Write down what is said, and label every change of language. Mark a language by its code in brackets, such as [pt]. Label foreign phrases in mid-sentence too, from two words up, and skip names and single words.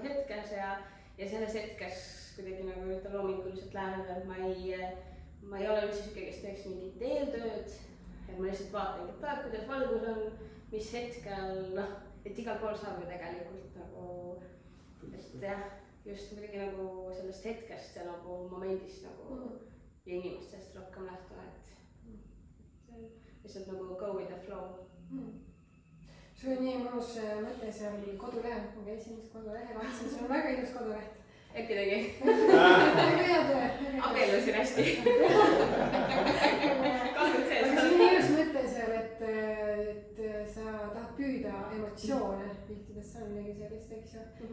[et] hetkes ja selles hetkes kuidagi nagu üritan loominguliselt läheneda, et ma ei ole üldse siuke, kes teeks mingit eeltööd, et ma lihtsalt vaatangi, et kuidas valgus on, mis hetkel, et igal pool saab ju tegelikult nagu, et jah, just kuidagi nagu sellest hetkest ja nagu momendist nagu ja inimestest rohkem lähtuma, et lihtsalt nagu [en] go with the flow. [et] Sul on nii mõnus mõte seal kodulehel, ma käisin kodulehel, vaatasin, sul on väga ilus koduleht. Äkki tegi? Väga abiellusin hästi. aga see on nii ilus mõte seal, et sa tahad püüda emotsioone piltides, see on midagi sellist, eks ju.